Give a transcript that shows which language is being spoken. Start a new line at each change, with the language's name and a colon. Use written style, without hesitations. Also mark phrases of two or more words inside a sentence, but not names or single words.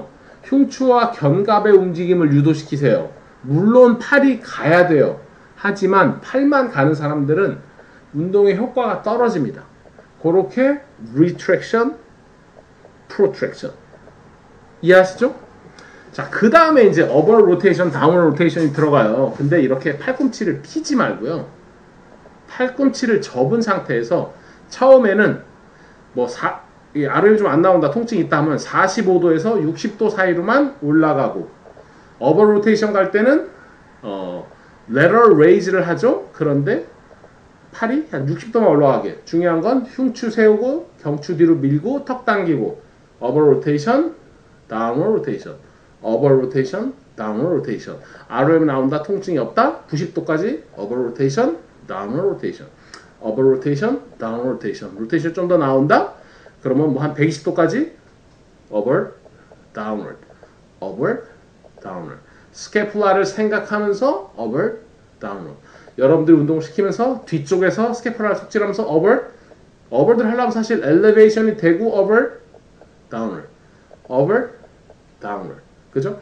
Korean: 흉추와 견갑의 움직임을 유도시키세요. 물론 팔이 가야 돼요. 하지만 팔만 가는 사람들은 운동의 효과가 떨어집니다. 그렇게
English: retraction, protraction
Korean: 이해하시죠? 자, 그 다음에 이제
English: upper rotation, downward rotation
Korean: 이 들어가요. 근데 이렇게 팔꿈치를 피지 말고요. 팔꿈치를 접은 상태에서 처음에는 ROM이 좀 안 나온다, 통증이 있다 하면 45도에서 60도 사이로만 올라가고,
English: upper rotation
Korean: 갈 때는
English: lateral raise
Korean: 를 하죠. 그런데 팔이 한 60도만 올라가게. 중요한 건 흉추 세우고 경추 뒤로 밀고 턱 당기고,
English: upper rotation, downward rotation, upper rotation, downward rotation. ROM
Korean: 나온다, 통증이 없다, 90도까지
English: upper rotation, downward rotation, upper rotation, downward rotation.
Korean: 로테이션 좀 더 나온다, 그러면 뭐 한 120도까지
English: upward, downward, upward, downward.
Korean: 스캐플라를 생각하면서
English: upward, downward.
Korean: 여러분들이 운동을 시키면서 뒤쪽에서 스캐플라를 속질하면서 upward를 하려면 사실 elevation이 되고
English: upward, downward, upward, downward.
Korean: 그죠?